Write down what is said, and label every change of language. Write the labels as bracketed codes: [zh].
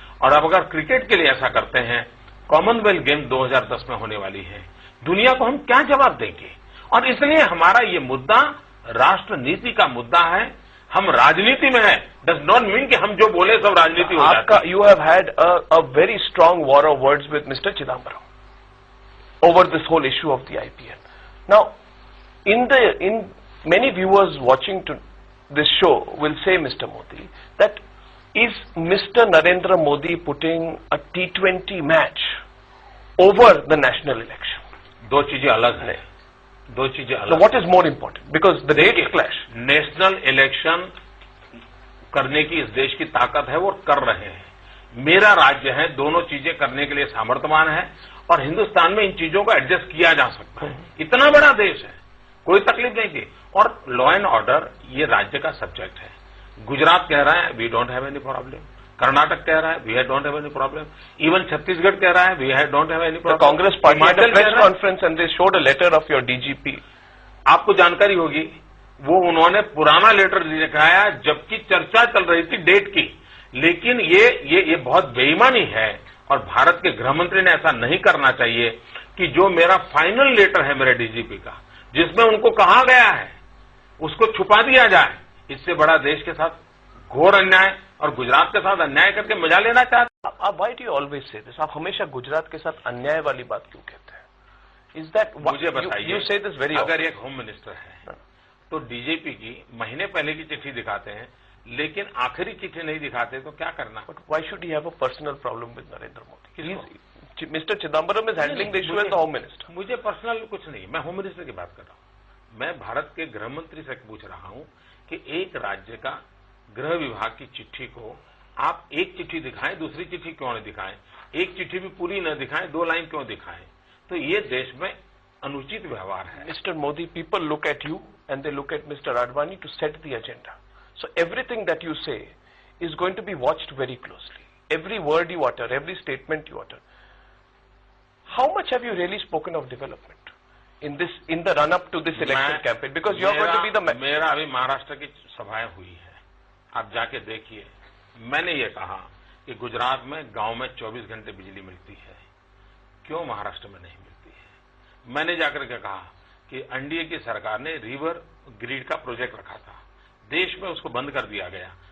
[hi] और अब अगर क्रिकेट के लिए ऐसा करते हैं, कॉमनवेल्थ गेम 2010 में होने वाली है, दुनिया को हम क्या जवाब देंगे? और इसलिए हमारा ये मुद्दा राष्ट्रनीति का मुद्दा है. हम राजनीति में है, [en] does not mean [hi] कि हम जो बोले सब राजनीति हो जाती है. [en] You have had a very strong war of words with mister Chidambaram over this whole issue of the IPL. Now, in many viewers watching to this show will say, Mr. Modi, that is Mr. Narendra Modi putting a T20 match over the national election? [hi] दो चीजें अलग हैं. दो चीजें अलग. [en] So what is more important? Because the dates clash. [hi] National election करने की इस देश की ताकत है, वो कर रहे हैं. मेरा राज्य है, दोनों चीजें करने के लिए सामर्थ्यवान है, और हिंदुस्तान में इन चीजों को एडजस्ट किया जा सकता है. इतना बड़ा देश है, कोई तकलीफ नहीं की. और लॉ एंड ऑर्डर ये राज्य का सब्जेक्ट है. गुजरात कह रहा है [en] we don't have any problem, [hi] Karnataka कह रहा है we don't have any problem, even Chhattisgarh कह रहा है we don't have any problem. [en] Congress party had a press conference and they showed a letter of your DGP. [hi] आपको जानकारी होगी, वो उन्होंने पुराना लेटर दिखाया जबकि चर्चा चल रही थी डेट की. लेकिन ये बहुत बेईमानी है, और भारत के गृह मंत्री ने ऐसा नहीं करना चाहिए कि जो मेरा फाइनल लेटर है मेरे डीजीपी का, जिसमें उनको कहा गया है, उसको छुपा दिया जाए. इससे बड़ा देश के साथ घोर अन्याय, और गुजरात के साथ अन्याय करके मजा लेना चाहते हैं. आप [en] Why do you always say this? [hi] आप हमेशा गुजरात के साथ अन्याय वाली बात क्यों कहते हैं? [en] is that, [hi] मुझे बताइए, [en] you say this very, [hi] अगर एक होम मिनिस्टर है तो डीजीपी की महीने पहले की चिट्ठी दिखाते हैं, लेकिन आखिरी चिट्ठी नहीं दिखाते, तो क्या करना? [en] But why should he have a personal problem with Narendra Modi? Mr. Chidambaram is handling the issue as the Home Minister. [hi] मुझे पर्सनल कुछ नहीं, मैं होम मिनिस्टर की बात कर रहा हूं. मैं भारत के गृह मंत्री से पूछ रहा हूं कि एक राज्य का गृह विभाग की चिट्ठी को आप एक चिट्ठी दिखाएं, दूसरी चिट्ठी क्यों नहीं दिखाएं? एक चिट्ठी भी पूरी न दिखाएं, 2 लाइन क्यों दिखाएं? तो ये देश में अनुचित व्यवहार है. [en] Mr. Modi, people look at you and they look at Mr. Advani to set the agenda. So everything that you say is going to be watched very closely. Every word you utter, every statement you utter. How much have you really spoken of development in the run-up to this election campaign? Because you are going to be the... [hi] मेरा अभी महाराष्ट्र की सभाएं हुई है, आप जाके देखिए. मैंने ये कहा कि गुजरात में गांव में 24 घंटे बिजली मिलती है, क्यों महाराष्ट्र में नहीं मिलती है? मैंने जाकर के कहा कि एनडीए की सरकार ने रिवर ग्रिड का प्रोजेक्ट रखा था, देश में उसको बंद कर दिया गया.